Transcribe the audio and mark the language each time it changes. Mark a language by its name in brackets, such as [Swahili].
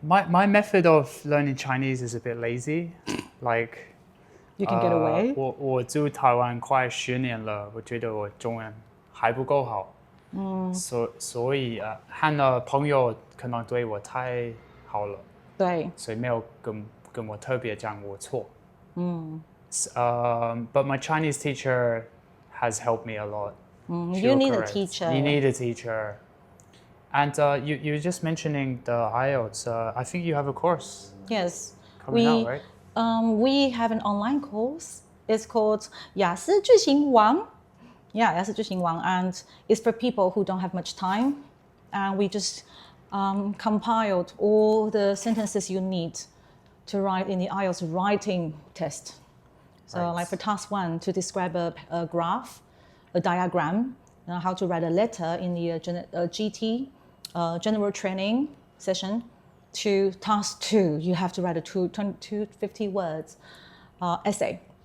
[English] My method of learning Chinese is a bit lazy. Like you can get away. [Chinese] 我住台湾快10年了，我觉得我中文还不够好。所以和了朋友可能对我太好了。对。所以没有跟我特别讲我错。 [English] But my Chinese teacher has helped me a lot. You need a teacher. You need a teacher. And you were just mentioning the IELTS. I think you have a course. Yes. Coming out, right? We have an online course. It's called 雅思句型王. Yeah, 雅思句型王. And it's for people who don't have much time. And we just compiled all the sentences you need to write in the IELTS writing test. So like for task 1, to describe a graph, a diagram, how to write a letter in the GT, general training session, to task 2, you have to write a 250 words essay.